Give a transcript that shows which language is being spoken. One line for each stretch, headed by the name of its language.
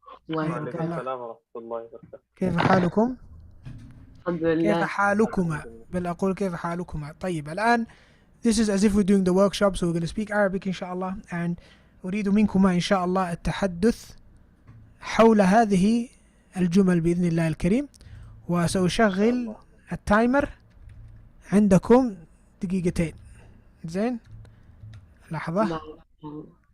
Arabic: وعليكم السلام ورحمة الله وبركاته. كيف حالكم؟ الحمد كيف لله. حالكما؟ بل أقول كيف حالكما. طيب الآن
English: this is as if we're doing the workshop, so we're going to speak Arabic
Arabic: إن شاء الله. and أريد منكما إن شاء الله التحدث حول هذه الجمل بإذن الله الكريم، وسأشغل التايمر عندكم دقيقتين. زين، لحظة نعم.